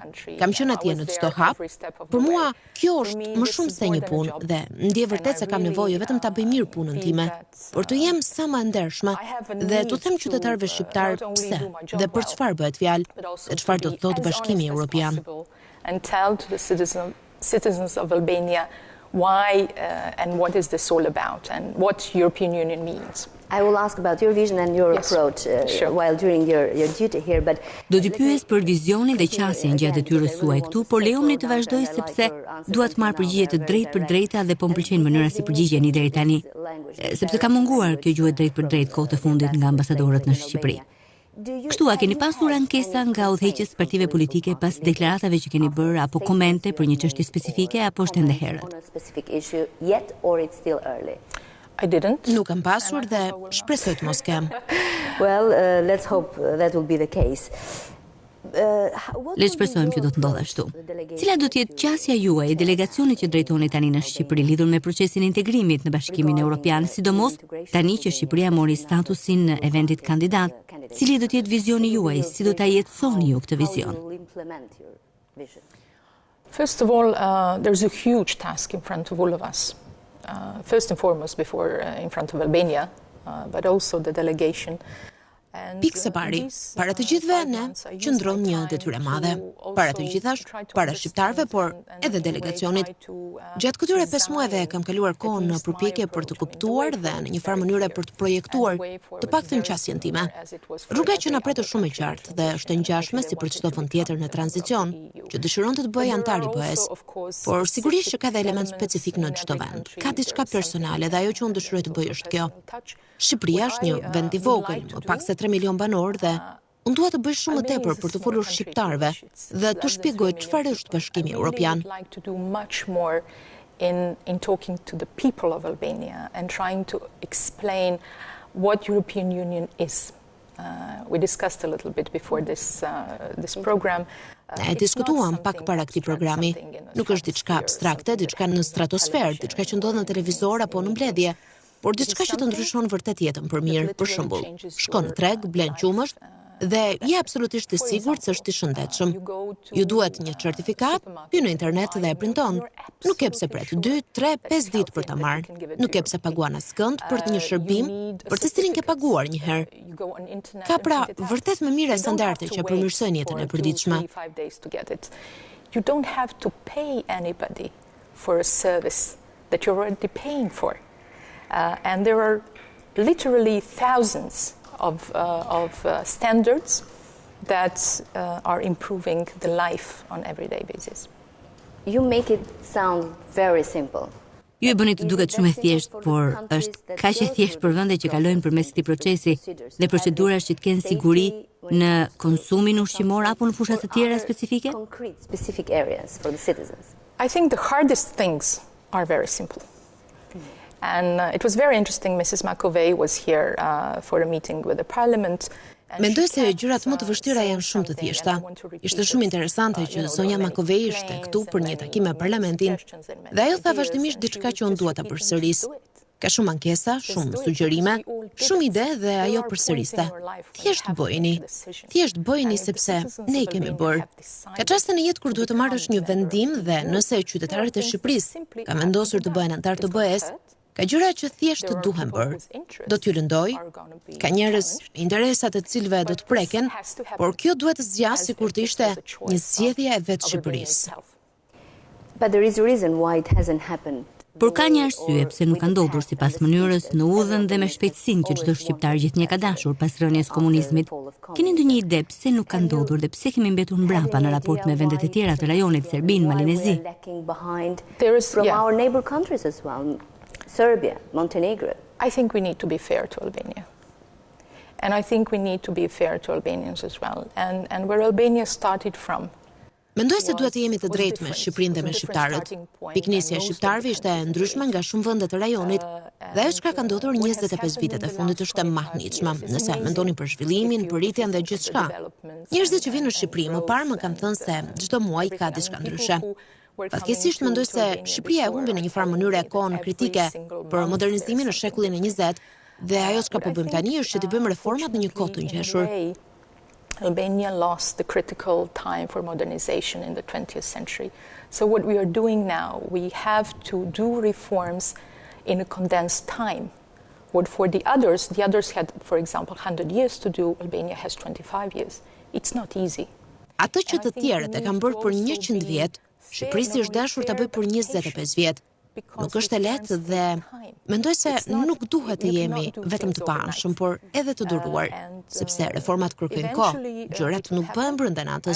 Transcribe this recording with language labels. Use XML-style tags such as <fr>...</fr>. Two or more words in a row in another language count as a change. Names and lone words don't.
<sq>Kam qenë atje në çdo hap. Për mua kjo është më shumë se një punë dhe ndjej vërtet se kam nevojë vetëm ta bëj mirë punën time, por të jem sa më e ndershme dhe të them qytetarëve shqiptar pse dhe për çfarë bëhet fjalë dhe çfarë do të thotë Bashkimi Evropian.</sq> <en>And tell to the citizens of Albania why and what is this all about and what European Union means. I will ask about your vision and your approach while during your duty here, but</en> <sq>do t'i pyes për vizionin dhe qasjen gjatë detyrës suaj këtu, por lejoni të vazhdoj sepse dua të marr përgjigje të drejtë për drejta dhe po m'pëlqen mënyra si përgjigjeni deri tani, sepse ka munguar kjo gjuhë drejt për drejt kohët e fundit nga ambasadorët në Shqipëri. Kështu, a keni pasur ankesa nga udhëheqës partive politike pas deklaratave që keni bërë apo komente për një çështje specifike apo është ende herët?</sq> <en>I didn't.</en> <sq>Nuk kam pasur dhe shpresoj të mos kem.</sq> <en>Well, let's hope that will be the case.</en> <sq>Le të shpresojmë që do të ndodhë ashtu. Cila do të jetë qasja juaj e delegacionit që drejtoni tani në Shqipëri lidhur me procesin e integrimit në Bashkimin Evropian, sidomos tani që Shqipëria mori statusin e vendit kandidat? Cili do të jetë vizioni juaj? Si do ta jetësoni ju këtë vizion?</sq> <en>First of all, there's a huge task in front of all of us. First and foremost before in front of Albania, but also the delegation.</en> <sq>Pikë së pari, para të gjithëve ne qëndron një detyrë e madhe. Para të gjithash, para shqiptarëve, por edhe delegacionit. Gjatë këtyre 5 muajve kam kaluar kohën në përpjekje për të kuptuar dhe në një farë mënyre për të projektuar të paktën qasjen time. Rruga që na pret është shumë e qartë dhe është e ngjashme si për çdo vend tjetër në tranzicion, që dëshiron të bëjë antar i BE-s. Por sigurisht që ka dhe element specifik në çdo vend. Ka diçka personale dhe ajo që unë dëshiroj të bëj është kjo. Shqipëria është një vend i vogël, më pak se 3 milion banor dhe unë dua të bëj shumë më tepër për të folur shqiptarëve dhe të shpjegoj çfarë është Bashkimi Evropian.</sq> <en>In talking to the people of Albania and trying to explain what European Union is. We discussed a little bit before this program.</en> <sq>Ne diskutuam pak para këtij programi. Nuk është diçka abstrakte, diçka në stratosferë, diçka që ndodh në televizor apo në mbledhje, por diçka që të ndryshon vërtet jetën për mirë. Për shembull, shkon në treg, blen qumësht dhe je absolutisht i sigurt se është i shëndetshëm. Ju duhet një certifikat, hyn në internet dhe e printon. Nuk ke pse pret 2, 3, 5 ditë për ta marrë. Nuk ke pse paguan askënd për një shërbim për të cilin ke paguar një herë. Ka pra vërtet më mirë standarde që përmirësojnë jetën e përditshme.</sq> <en>You don't have to pay anybody for a service that you're already paying for. And there are literally thousands of standards that are improving the life on everyday basis. You make it sound very simple.</en> <sq>Ju e bëni të duket shumë e thjeshtë, por është kaq e thjeshtë për vendet që kalojnë përmes këtij procesi dhe procedurash që të kenë siguri në konsumin ushqimor apo në fusha të tjera specifike?</sq> <en>Specific areas for the citizens. I think the hardest things are very simple. And it was very interesting. Mrs. McAvey was here for a meeting with the Parliament.</en> <sq>Mendoj se gjërat më të vështira janë shumë të thjeshta. Ishte shumë interesante që zonja McAvey ishte këtu për një takim me Parlamentin dhe ajo tha vazhdimisht diçka që unë dua ta përsëris. Ka shumë ankesa, shumë sugjerime, shumë ide dhe ajo përsëriste. Thjesht bëjeni sepse ne i kemi bërë. Ka çaste në jetë kur duhet të marrësh një vendim dhe nëse qytetarët e Shqipërisë kanë vendosur të bëhen antar të BE-s, ka gjëra që thjesht duhen bërë. Do t'ju lëndoj, ka njerëz interesat të cilëve do të preken, por kjo duhet të zgjasë sikur të ishte një zgjedhje e vetë Shqipërisë.</sq> <en>But there is a reason why it hasn't happened.</en> <sq>Por ka një arsye pse nuk ka ndodhur sipas mënyrës, në udhën dhe me shpejtësinë që çdo shqiptar gjithnjë ka dashur pas rënies komunizmit. Keni ndonjë ide pse nuk ka ndodhur dhe pse kemi mbetur mbrapa në raport me vendet e tjera të rajonit, Serbinë, Malinezi?</sq> <en>From our neighbor countries as well. Serbia, Montenegro. I think we need to be fair to Albania. And I think we need to be fair to Albanians as well. And where Albania started from.</en> <sq>Mendoj se duhet të jemi të drejtë me Shqipërinë dhe me shqiptarët. Piknisja e shqiptarëve ishte e ndryshme nga shumë vende të rajonit, dhe ajo çka ka ndodhur 25 vitet e fundit është e mahnitshme. Nëse mendoni për zhvillimin, për rritjen dhe gjithçka. Njerëzit që vinë në Shqipëri më parë më kanë thënë se çdo muaj ka diçka ndryshe. Fatkeqësisht mendoj se Shqipëria e humbi në një farë mënyrë kohën kritike për modernizimin në shekullin e 20 dhe ajo çka po bëjmë tani është që të bëjmë reformat në një kohë të ngjeshur.</sq> <en>Albania lost the critical time for modernization in the 20th century. So what we are doing now, we have to do reforms in a condensed time. What for the others had, for example, 100 years to do, Albania has 25 years. It's not easy.</en> <sq>Atë që të tjerët e kanë bërë për 100 vjet, Shqipërisi është dashur ta bëjë për 25 vjet. Nuk është e lehtë dhe mendoj se nuk duhet të jemi vetëm të paanshëm, por edhe të duruar, sepse reformat kërkojnë kohë, gjërat nuk bëhen brenda natës.</sq>